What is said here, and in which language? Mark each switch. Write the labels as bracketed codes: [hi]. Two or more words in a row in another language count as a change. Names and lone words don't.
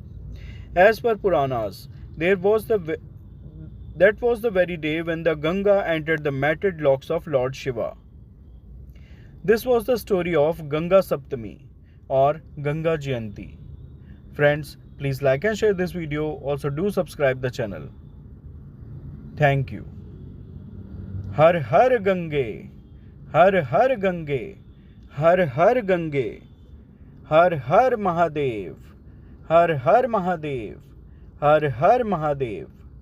[en] As per Puranas, that was the very day when the Ganga entered the matted locks of Lord Shiva. This was the story of Ganga Saptami or Ganga Jayanti. Friends, please like and share this video. Also do subscribe the channel. Thank you. [hi] हर हर गंगे, हर हर गंगे, हर हर गंगे, हर हर महादेव, हर हर महादेव, हर हर महादेव.